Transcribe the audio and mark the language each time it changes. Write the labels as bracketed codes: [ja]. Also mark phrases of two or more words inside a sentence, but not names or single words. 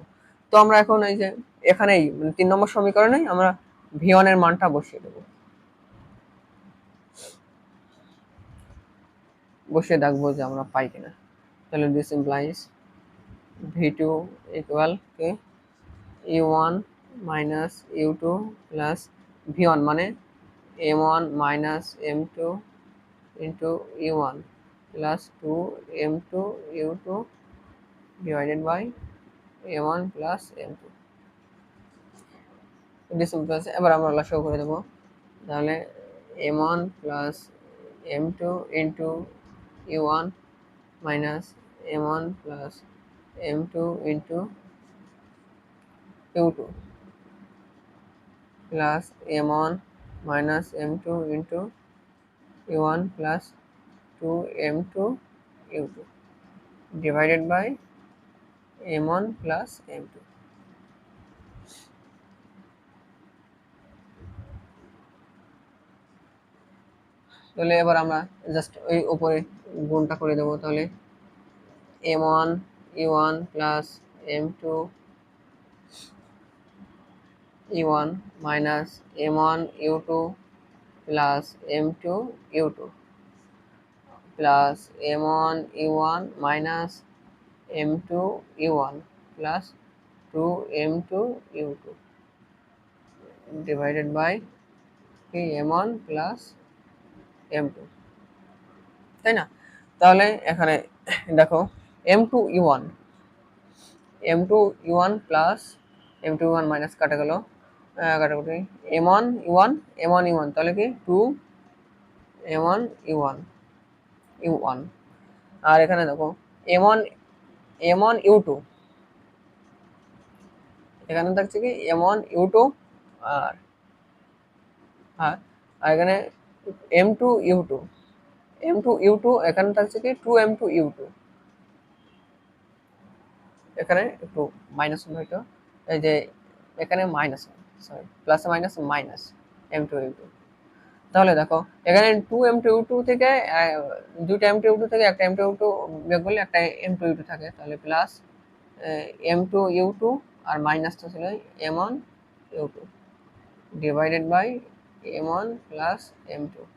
[bn] তো আমরা এখন এই যে এখানেই 3 নম্বর সমীকরণে আমরা v1 এর মানটা বসিয়ে দেব, বসিয়ে দেখবো যে আমরা পাই কিনা। [en] তাহলে this implies v2 equal কি u1 minus u2 plus v1 মানে m1 minus m2 into u1 plus 2m2 u2 divided by m1 plus m2। [bn] এবার আমরা লসাগু করে দেবো। [en] তাহলে m1 plus m2 into u1 minus m1 plus m2 into u2 plus m1 minus m2 into u1 plus 2m2 u2 divided by m1 plus m2। [bn] তাহলে এবার আমরা জাস্ট ওই উপরে গুণটা করে দেবো। [en] তাহলে m1 u1 plus m2 u1 minus m1 u2 plus m2 u2 plus m1 u1 minus m2 u1 plus 2m2 u2 divided by m1 plus m2, [bn] তাই না? তাহলে এখানে দেখো m2 u1 [en] m2 u1 plus m2 u1 [bn] মাইনাস কাটা গেল কাটাকুটি m1 u1 m1 u1 তাহলে কি 2 m1 u1 u1 আর এখানে দেখো m1 m1 u2 এখানে থাকছে কি m1 u2 আর আর এখানে m2 u2 m2 u2 এখানে থাকছে কি 2m2 u2। এখানে একটু মাইনাস হবে এটা, এই যে এখানে [en] minus sorry plus minus minus m2 u2. [bn] তাহলে দেখো এখানে 2m2 u2 থেকে দুইটা m2 u2 থেকে একটা m2 u2 বিয়োগ করলে একটা m2 u2 থাকে, তাহলে প্লাস m2 u2 আর মাইনাসটা ছিল m1 u2 [en] divided by m1 plus m2.